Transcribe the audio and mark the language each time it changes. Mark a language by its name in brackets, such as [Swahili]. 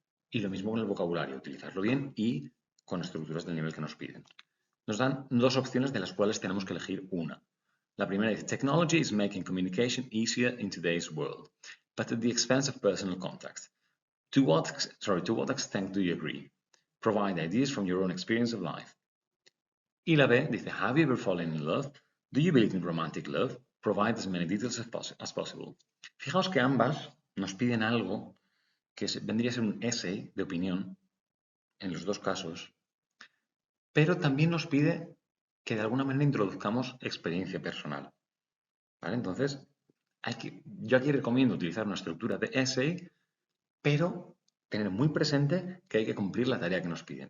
[Spanish] Y lo mismo con el vocabulario, utilizarlo bien y con estructuras del nivel que nos piden. Nos dan dos opciones de las cuales tenemos que elegir una. La primera dice, [English] technology is making communication easier in today's world, but at the expense of personal contact. To what extent do you agree? Provide ideas from your own experience of life. [Spanish] Y la B dice, [English] have you ever fallen in love? Do you believe in romantic love? Provide as many details as possible. [Spanish] Fijaos que ambas nos piden algo que vendría a ser un essay de opinión en los dos casos, pero también nos pide que de alguna manera introduzcamos experiencia personal. ¿Vale? Entonces, yo aquí recomiendo utilizar una estructura de essay, pero tener muy presente que hay que cumplir la tarea que nos piden.